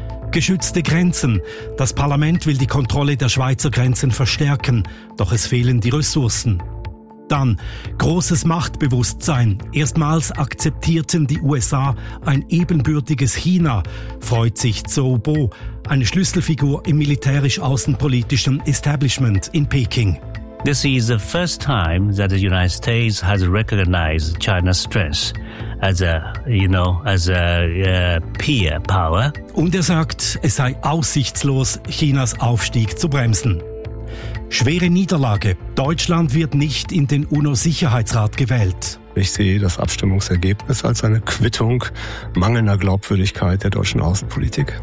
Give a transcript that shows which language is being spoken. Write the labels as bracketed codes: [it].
[de] Geschützte Grenzen. Das Parlament will die Kontrolle der Schweizer Grenzen verstärken, doch es fehlen die Ressourcen. Dann großes Machtbewusstsein. Erstmals akzeptierten die USA ein ebenbürtiges China, freut sich Zhou Bo, eine Schlüsselfigur im militärisch-außenpolitischen Establishment in Peking. [en] This is the first time that the United States has recognized China's strength as a, you know, as a peer power. [de] Und er sagt, es sei aussichtslos, Chinas Aufstieg zu bremsen. Schwere Niederlage. Deutschland wird nicht in den UNO-Sicherheitsrat gewählt. Ich sehe das Abstimmungsergebnis als eine Quittung mangelnder Glaubwürdigkeit der deutschen Außenpolitik,